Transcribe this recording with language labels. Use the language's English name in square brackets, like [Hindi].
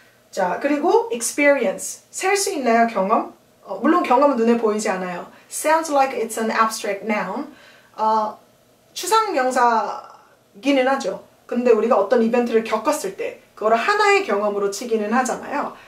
[Korean] 자, 그리고 experience, 셀 수 있나요? 경험? 물론 경험은 눈에 보이지 않아요. [English] Sounds like it's an abstract noun. [Korean] 추상명사기는 하죠. 근데 우리가 어떤 이벤트를 겪었을 때 그거를 하나의 경험으로 치기는 하잖아요.